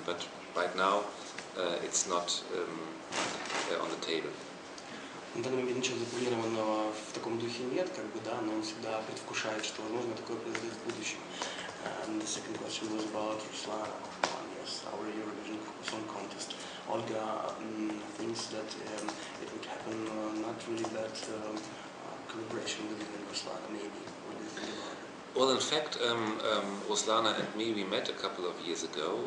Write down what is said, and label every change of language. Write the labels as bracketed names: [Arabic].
[English] But right now, it's not on the table. [Russian] На данный момент ничего запланированного в таком духе нет, но он всегда предвкушает, что возможно такое произойдет в будущем. [English] And the second question was about Ruslan, yes, our Eurovision Song Contest. Olga thinks that it would happen not really bad collaboration with Ruslan, maybe. What do you think about it? Well, in fact, Ruslana and me, we met a couple of years ago.